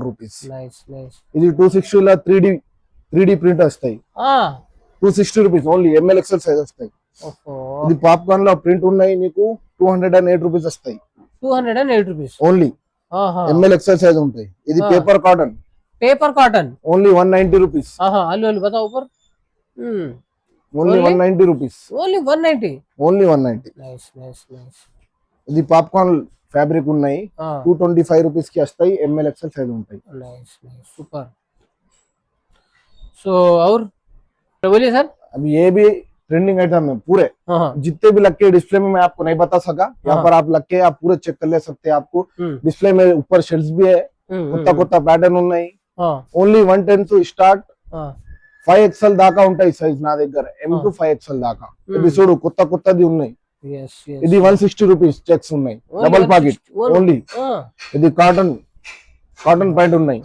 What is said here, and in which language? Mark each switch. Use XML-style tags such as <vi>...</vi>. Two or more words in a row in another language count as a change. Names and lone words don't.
<te>రూపీస్. ఇది 260 లా</te> <en>3D print</en> <te>వస్తాయి. 260</te> <en>rupees only. ML XL size</en> <te>వస్తాయి. ఇది పాప్కార్న్ లో ప్రింట్ ఉన్నాయి నీకు. 208 రూపీస్ వస్తాయి. 208 రూపీస్ ఓన్లీ.</te> <en>ML XL size</en> <te>ఉంటాయి. ఇది</te> <en>paper cotton only 190 rupees.</en> <hi>बताओ ऊपर.</hi> <en>only 190 rupees.</en> <te>ఓన్లీ 190. ఇది</te> <en>popcorn fabric</en> <te>ఉన్నాయి. 225 రూపీస్ కి వస్తాయి.</te> <en>ML XL size</en> <te>ఉంటాయి.</te> <hi>सुपर. सो और बोलिए सर. अभी ये भी</hi> <en>trending item</en> <hi>है पूरे. जितने भी लगे डिस्प्ले में मैं आपको नहीं बता सका. यहाँ पर आप लग के आप पूरे चेक कर ले सकते हैं. आपको डिस्प्ले में ऊपर शेड्स भी है.</hi> <te>కొత్త ప్యాటర్న్ ఉన్నాయి.</te> <en>only 110 to start.</en> <te>5XL దాకా ఉంటాయి సైజ్ నా దగ్గర.</te> <en>M to 5XL</en> <te>దాకా. ఇది చూడు కొత్తది ఉన్నాయి. ఇది 160</te> <en>rupees checks</en> <te>ఉన్నాయి.</te> <en>double pocket only.</en> <te>ఇది</te> <en>cotton pant</en> <te>ఉన్నాయి.</te>